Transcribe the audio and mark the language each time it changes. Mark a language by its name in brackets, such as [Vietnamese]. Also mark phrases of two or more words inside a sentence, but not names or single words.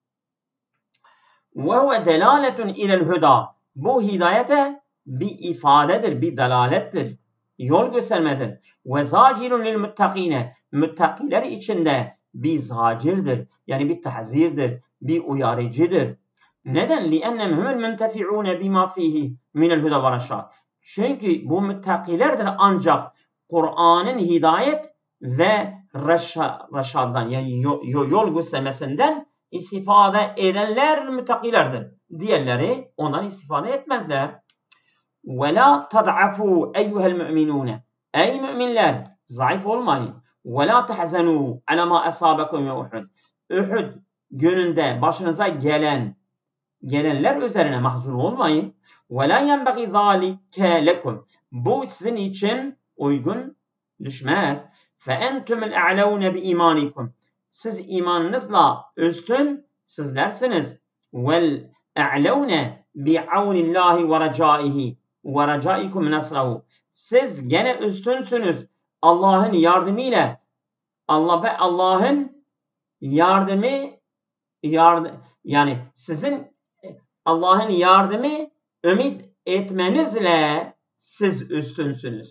[Arabic] وهو دلالة إلى الهدى. [Turkish] Bu hidayete bir ifadedir, bir dalalettir. Yol göstermedir. [Arabic] وزاجر للمتقين. [Turkish] Muttakiler içinde bir zacirdir. Yani bir tahzirdir, bir uyarıcıdır. Neden? [Arabic] لِأَنَّمْ هُمُ الْمُنْتَفِعُونَ بِمَا فِيهِ مِنَ الْهُدَى وَرَشَادِ. [Turkish] Çünkü bu muttakilerdir ancak Kur'an'ın hidayet ve reşaddan yani yol göstermesinden istifade edenler muttakilerdir. Diğerleri ondan istifade etmezler. [Arabic] وَلَا تَضْعَفُوا اَيُّهَا الْمُؤْمِنُونَ. [Turkish] Ey müminler zayıf olmayın. [Arabic] وَلَا تَحْزَنُوا عَلَى مَا أَصَابَكُمْ يَوْحُدْ. [Turkish] Uhud gününde başınıza gelenler üzerine mahzun olmayın. [Arabic] وَلَا يَنْبَغِي ذَٰلِكَ لَكُمْ. [Turkish] Bu sizin için uygun düşmez. [Arabic] فَاَنْتُمُ الْاَعْلَوْنَ بِاِيمَانِكُمْ. [Turkish] Siz imanınızla üstün sizlersiniz. [Arabic] وَالْاَعْلَوْنَ بِعَوْنِ اللّٰهِ وَرَجَائِهِ وَرَجَائِكُمْ نَصْرَهُ. [Turkish] Siz gene üstünsünüz Allah'ın yardımıyla. Allah ve Allah'ın yani sizin Allah'ın yardımı ümit etmenizle siz üstünsünüz.